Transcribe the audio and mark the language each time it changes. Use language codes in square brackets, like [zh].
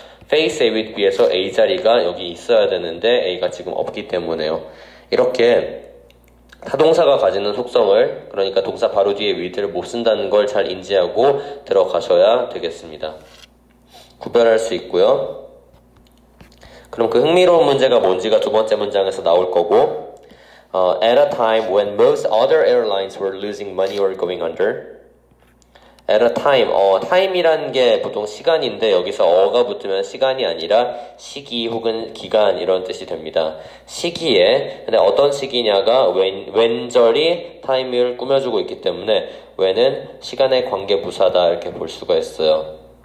[ko] face A with B에서 A 자리가 여기 있어야 되는데 A가 지금 없기 때문에요. 이렇게 타동사가 가지는 속성을 그러니까 동사 바로 뒤에 with를 못 쓴다는 걸 잘 인지하고 들어가셔야 되겠습니다. 구별할 수 있고요. 그럼 그 흥미로운 문제가 뭔지가 두 번째 문장에서 나올 거고 [en] at a time when most other airlines were losing money or going under. At a time, [ko] time이라는 게 보통 시간인데 여기서 어가 붙으면 시간이 아니라 시기 혹은 기간 이런 뜻이 됩니다. 시기에, 근데 어떤 시기냐가 웬절이 time을 꾸며주고 있기 때문에 when은 시간의 관계부사다 이렇게 볼 수가 있어요.